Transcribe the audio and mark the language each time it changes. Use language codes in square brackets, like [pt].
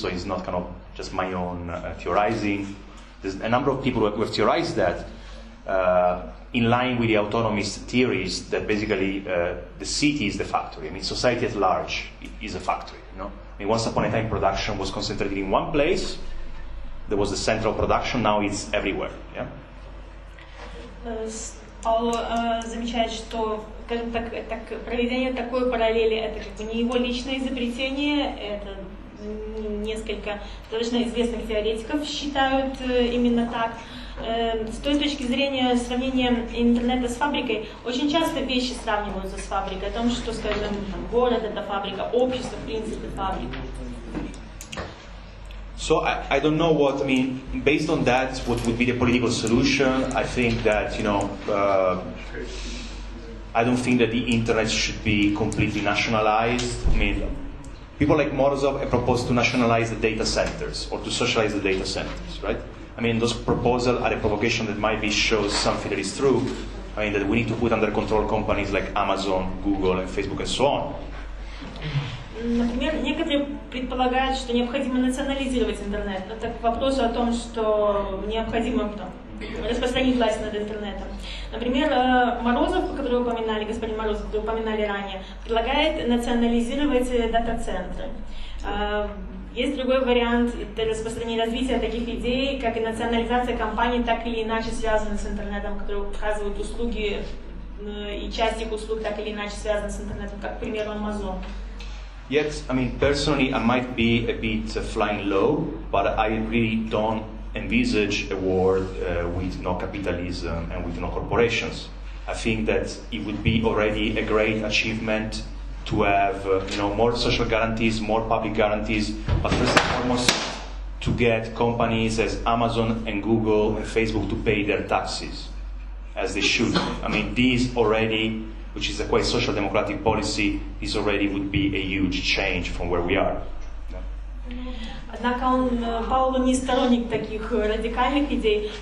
[en] So it's not kind of just my own theorizing. There's a number of people who have theorized that in line with the autonomist theories that basically the city is the factory. I mean, society at large is a factory. You know. I mean, once upon a time, production was concentrated in one place. There was the central production. Now it's everywhere. Yeah. [ru] Паоло замечает, что, скажем так, проведение такой параллели это как бы не его личное изобретение, это несколько достаточно известных теоретиков считают именно так. С той точки зрения сравнения интернета с фабрикой, очень часто вещи сравниваются с фабрикой, о том, что, скажем, город это фабрика, общество, в принципе, фабрика. [en] So I don't know what, I mean, based on that, what would be the political solution? I think that, you know, I don't think that the internet should be completely nationalized. I mean, people like Morozov have proposed to nationalize the data centers or to socialize the data centers, right? I mean, those proposals are a provocation that might be shows something that is true. I mean, that we need to put under control companies like Amazon, Google, and Facebook, and so on. [ru] Например, некоторые предполагает, что необходимо национализировать интернет. Это к вопросу о том, что необходимо распространить власть над интернетом. Например, Морозов, который вы упоминали, господин Морозов, который вы упоминали ранее, предлагает национализировать дата-центры. Есть другой вариант распространения развития таких идей, как и национализация компаний, так или иначе связанных с интернетом, которые оказывают услуги, и часть их услуг так или иначе связаны с интернетом, как, к примеру, Amazon. [en] Yes, I mean, personally, I might be a bit flying low, but I really don't envisage a world with no capitalism and with no corporations. I think that it would be already a great achievement to have more social guarantees, more public guarantees, but first and foremost to get companies as Amazon and Google and Facebook to pay their taxes as they should. I mean, these already, which is a quite social democratic policy, this already would be a huge change from where we are. [ru] Однако Паоло не сторонник таких радикальных идей.